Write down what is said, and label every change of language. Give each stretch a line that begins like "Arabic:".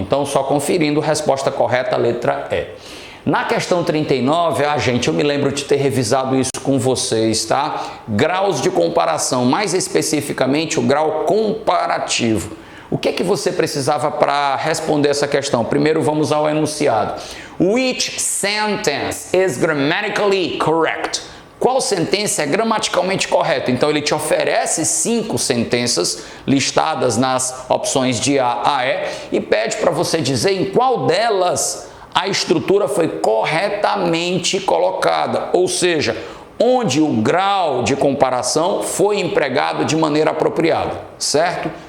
Portuguese: Então, só conferindo, resposta correta, letra E. Na questão 39, gente, eu me lembro de ter revisado isso com vocês, tá? Graus de comparação, mais especificamente o grau comparativo. O que é que você precisava para responder essa questão? Primeiro vamos ao enunciado.
English: Which sentence is grammatically correct?
Portuguese: Qual sentença é gramaticalmente correta? Então ele te oferece 5 sentenças listadas nas opções de A a E e pede para você dizer em qual delas a estrutura foi corretamente colocada, ou seja, onde o grau de comparação foi empregado de maneira apropriada, certo?